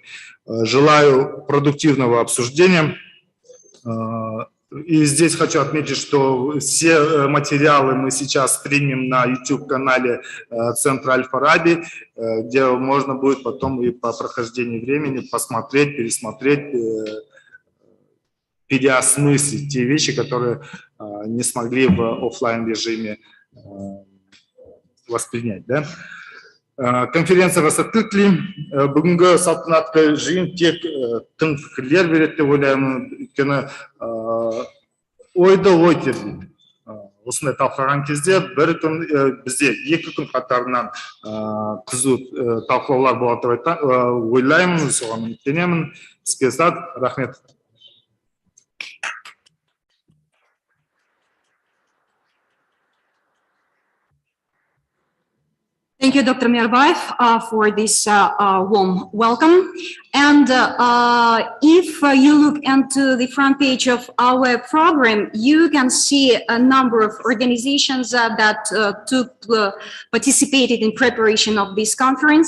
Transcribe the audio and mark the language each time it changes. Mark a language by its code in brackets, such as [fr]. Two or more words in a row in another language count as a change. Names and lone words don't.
[ru] Желаю продуктивного обсуждения. И здесь хочу отметить, что все материалы мы сейчас стримим на YouTube-канале Центра Аль-Фараби, где можно будет потом и по прохождении времени посмотреть, пересмотреть, переосмыслить те вещи, которые не смогли в офлайн режиме воспринять. Да? [kk] Конференцияға сәттілік. Бүгінгі салтанатты жиын тек тың пікірлер береді деп ойлаймын. Өйткені ойды ой тербейді. Осындай талқылаған кезде бізде 2 күн қатарынан қызу талқылаулар болады деп ойлаймын, соған үміттенемін. Сізге рахмет. [en] Thank you, Dr. Mirbayev, for this warm welcome. And if you look into the front page of our program, you can see a number of organizations that participated in preparation of this conference.